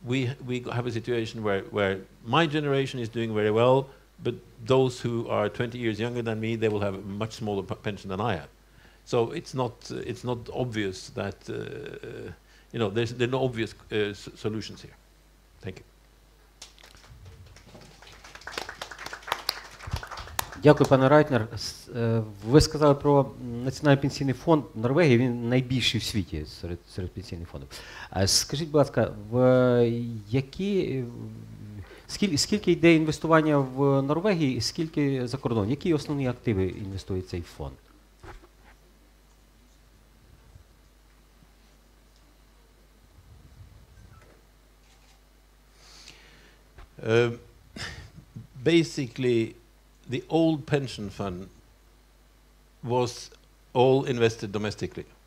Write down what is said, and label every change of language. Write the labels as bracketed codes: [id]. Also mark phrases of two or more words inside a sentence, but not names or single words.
[en] we have a situation where my generation is doing very well, but those who are 20 years younger than me, they will have a much smaller pension than I have. So it's not obvious that there are no obvious solutions here. Thank you. [uk] Дякую, пане Райнер. Ви сказали про Національний пенсійний фонд Норвегії, він найбільший в світі серед пенсійних фондів. Скажіть, будь ласка, скільки йде інвестування в Норвегії і скільки за кордон? Які основні активи інвестує цей фонд? [en] Basically, the old pension fund was all invested domestically.